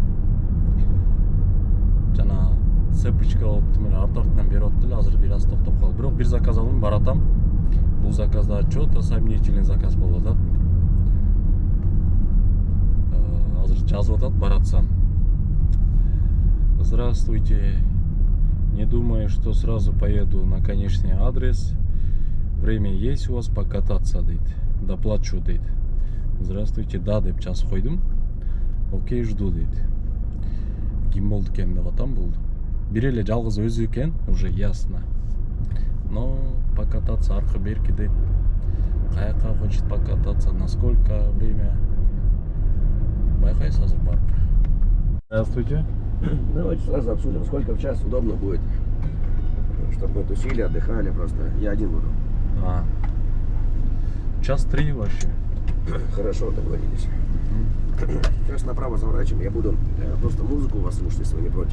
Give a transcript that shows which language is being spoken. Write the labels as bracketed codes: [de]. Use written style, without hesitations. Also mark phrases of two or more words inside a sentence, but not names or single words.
[ky] Жана цепочка болуп мен артынан берип атты эле, азыр бир аз токтоп калды. Бирок бир заказ алдым, баратам. Бул заказда [ru] чёто сомнительный заказ [ky] болуп атат. Азыр жазып атат, баратсам. [ru] Здравствуйте. Не думаю, что сразу поеду на конечный адрес. Время есть у вас покататься, [ky] дейт. Доплачу, дейт. [ru] Здравствуйте, да, [ky] деп жазып койдум. [ru] Окей, жду, дейт. [ky] Ким болду экен деп атам, болду. Бир эле жалгыз өзү экен, [ru] уже ясно. Но покататься [ky] аркы берки, дейт. [ru] Каяка хочет покататься, на сколько время? [ky] Байкайсыз азыр барып. [ru] Здравствуйте. Давайте сразу обсудим, сколько в час удобно будет, чтобы мы тусили, отдыхали просто. Я один буду. Час 3 вообще. Хорошо, договорились. Сейчас направо заворачиваем. Я буду просто музыку у вас слушать, если вы не против.